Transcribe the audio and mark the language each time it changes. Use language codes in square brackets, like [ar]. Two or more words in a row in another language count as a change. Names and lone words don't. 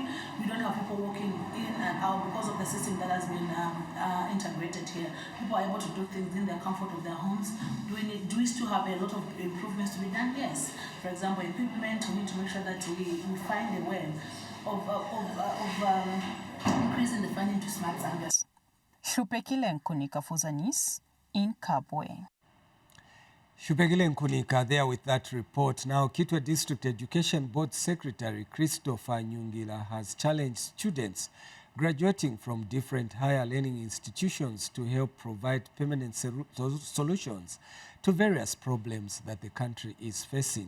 [en] We don't have people walking in and out because of the system that has been integrated here. People are able to do things in the comfort of their homes. Do we still have a lot of improvements to be done? Yes. For example, equipment, we need to make sure that we find a way of increasing the funding to Smart Zambia. Shupekile Nkunika for Zanis in Kabwe. Shupekile Nkunika there with that report. Now, Kitwe District Education Board Secretary Christopher Nyungila has challenged students graduating from different higher learning institutions to help provide permanent solutions to various problems that the country is facing.